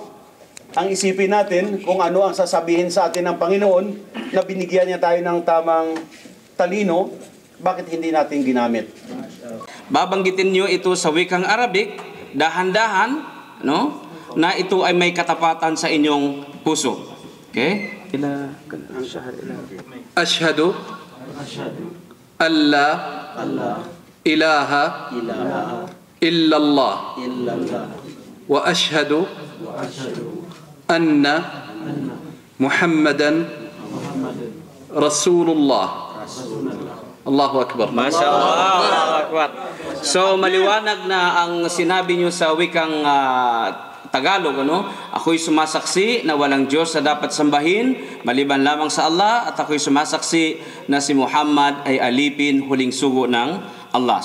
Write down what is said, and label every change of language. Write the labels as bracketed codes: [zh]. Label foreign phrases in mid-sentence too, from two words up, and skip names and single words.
[tl] Ang isipin natin kung ano ang sasabihin sa atin ng Panginoon na binigyan niya tayo ng tamang talino, bakit hindi natin ginamit? Babanggitin nyo ito sa wikang Arabic, dahan-dahan, no? Na ito ay may katapatan sa inyong puso. Okay? [ar] أشهد أن لا إله إلا الله وأشهد أن محمدا رسول الله. الله أكبر. ما شاء الله. الله أكبر. [tl] So, maliwanag na ang sinabi nyo sa wikang Tagalog, ano? Ako'y sumasaksi na walang Diyos na dapat sambahin, maliban lamang sa Allah, at ako'y sumasaksi na si Muhammad ay alipin, huling sugo ng Allah.